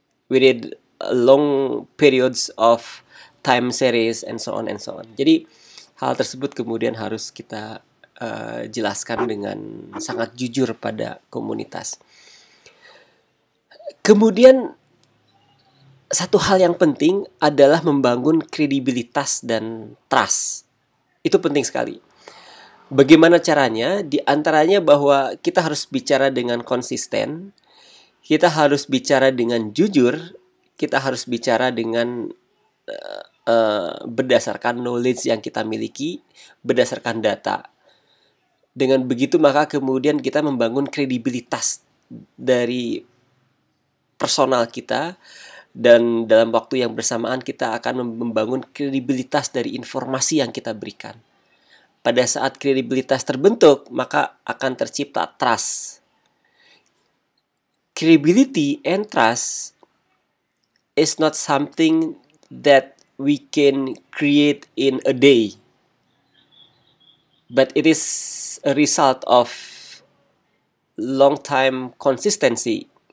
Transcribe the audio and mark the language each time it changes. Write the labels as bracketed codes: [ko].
[en] We need long periods of time series and so on and so on. [id] Jadi hal tersebut kemudian harus kita jelaskan dengan sangat jujur pada komunitas. Kemudian satu hal yang penting adalah membangun kredibilitas dan trust. Itu penting sekali. Bagaimana caranya? Di antaranya bahwa kita harus bicara dengan konsisten, kita harus bicara dengan jujur, kita harus bicara dengan berdasarkan knowledge yang kita miliki, berdasarkan data. Dengan begitu maka kemudian kita membangun kredibilitas dari personal kita, dan dalam waktu yang bersamaan kita akan membangun kredibilitas dari informasi yang kita berikan. Pada saat kredibilitas terbentuk, maka akan tercipta trust. [en] Credibility and trust is not something that we can create in a day, but it is a result of long time consistency.